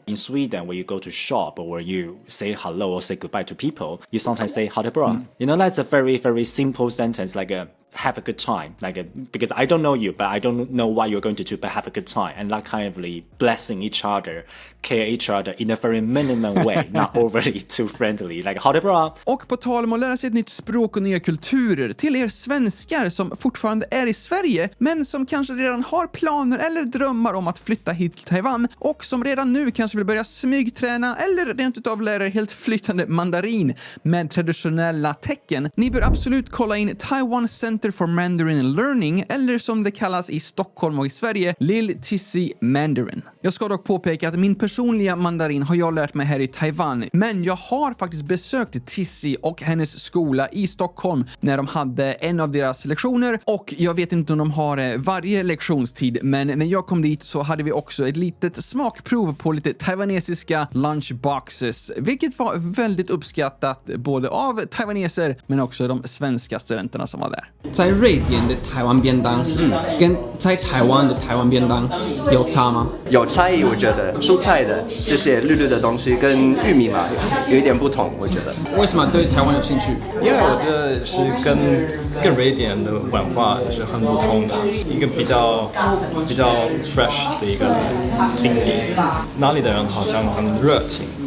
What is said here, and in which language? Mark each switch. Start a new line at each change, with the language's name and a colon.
English: In Sweden, when you go to shop or where you say hello or say goodbye to people, you sometimes say
Swedish: ha det bra.
English: You know, that's a very, very simple sentence, like have a good time, because I don't know you, but I don't know what you're going to do, but have a good time, and that kind of blessing each other, care each other in a very minimum way, not overly too friendly, like
Swedish: ha det bra. Och på tal om att lära sig ett nytt språk och nya kulturer, till er svenskar som fortfarande är i Sverige, men som kanske redan har planer eller drömmar om att flytta hit till Taiwan och som redan nu kanske vill börja smygträna eller rent utav lära er helt flytande mandarin med traditionella tecken. Ni bör absolut kolla in Taiwan Center for Mandarin Learning, eller som det kallas i Stockholm och i Sverige, Lil TC Mandarin. Jag ska dock påpeka att min personliga mandarin har jag lärt mig här i Taiwan, men jag har faktiskt besökt TC och hennes skola i Stockholm när de hade en av deras lektioner, och jag vet inte om de har varje lektionstid, men när jag kom dit så hade vi också ett litet smakprov på lite taiwanesiska lunchboxes, vilket var väldigt uppskattat både av taiwaneser men också de svenska studenterna som var där.
Chinese: 在瑞典的台湾便当跟在台湾的台湾便当有差吗？有差异，我觉得蔬菜的这些绿绿的东西跟玉米嘛有一点不同，我觉得。为什么对台湾有兴趣？因为我觉得是跟瑞典的文化是很不同的，一个比较 fresh 的一个经历，那里的人好像很热情。